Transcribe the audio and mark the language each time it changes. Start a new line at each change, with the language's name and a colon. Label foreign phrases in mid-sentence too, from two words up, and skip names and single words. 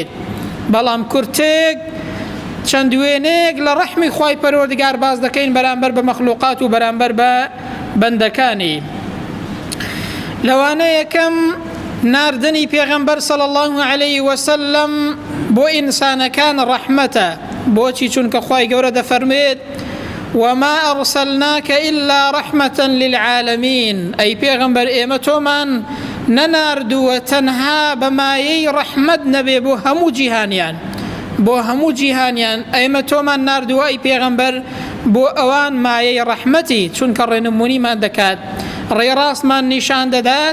Central Kurdish: بەڵام کورتێک چەند دوێنەیەک لە ڕەحمی خوای پەروەردگار باز دەکەین بەرامبەر بە مەخلوقات و بەرامبەر بە بەندەکانی. لەوانە یەکەم ناردنی پێغەمبەر
Arabic: صلی الله عليه وسلم
Central Kurdish: بۆ ئینسانەکان ڕەحمەتە. بۆچی؟ چونکە خوای گەورە دەفەرمێت
Arabic: وما أرسلناك إلا رحمة للعالمين.
Central Kurdish: أي پێغەمبەر ئێمە تۆمان نەناردووە تەنها بەمایەی ڕەحمەت نەبێ بۆ هەموو جیهانیان، بۆ هەموو جیهانیان ئێمە تۆمان ناردووە ئەی پێغەمبەر بۆ ئەوان مایەی ڕەحمەتی. چونکە ڕێنمونیمان دەکات، ڕێڕاستمان نیشان دەدات.